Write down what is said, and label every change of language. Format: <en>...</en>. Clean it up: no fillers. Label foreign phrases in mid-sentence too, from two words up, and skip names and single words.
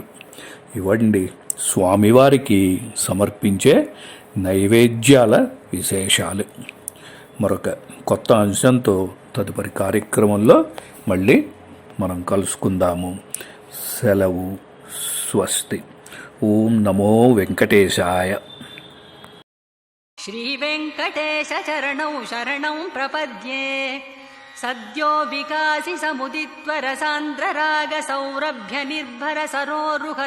<te>ఇవ్వండి స్వామివారికి సమర్పించే నైవేద్యాల విశేషాలు. మరొక కొత్త అంశంతో తదుపరి కార్యక్రమంలో మళ్ళీ మనం కలుసుకుందాము. సెలవు. స్వస్తి.</te> <sa>ఓం నమో వెంకటేశాయ. श्रीवेङ्कटेश चरणौ शरणं प्रपद्ये सद्यो विकासि समुदित्वर सान्द्र राग सौरभ्य निर्भर सरोरुह</sa>